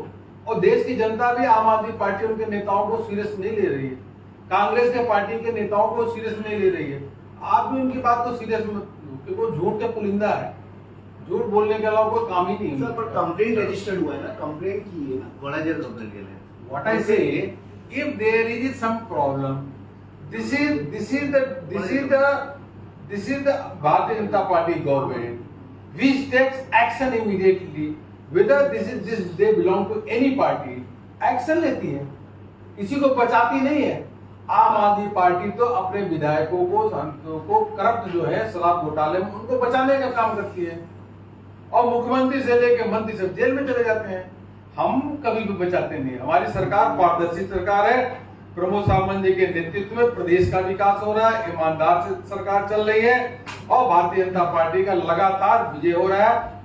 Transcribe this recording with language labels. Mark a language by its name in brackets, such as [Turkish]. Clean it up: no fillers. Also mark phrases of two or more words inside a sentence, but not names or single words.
[Hindi] और देश की जनता भी आम आदमी पार्टी उनके नेताओं को सीरियस नहीं ले रही है, कांग्रेस के पार्टी के नेताओं को सीरियस नहीं ले रही है। आप भी उनकी बात को सीरियस मत लो, क्योंकि वो झूठ के पुलिंदा है, झूठ बोलने के अलावा कोई काम ही नहीं है। सर पर [English] complaint registered [Hindi] हुआ है ना, कंप्लेंट की है ना, [Marathi] कोणाचे कंप्लेंट केले? [English] What I say, if there is some problem, this is the Bharatiya Janata Party government which takes action immediately. Whether this they belong to any party, action [Hindi] लेती है, किसी को बचाती नहीं है। आम आदमी पार्टी तो अपने विधायकों को, सांसदों को करप्ट जो है शराब घोटाले में, उनको बचाने का काम करती है, और मुख्यमंत्री से लेकर मंत्री सब जेल में चले जाते हैं। हम कभी भी बचाते नहीं। हमारी सरकार पारदर्शी सरकार है, प्रमोद सावंत जी के नेतृत्व में प्रदेश का विकास हो रहा है, ईमानदार से सरकार चल रही है, और भारतीय जनता पार्टी का लगातार विजय हो रहा है।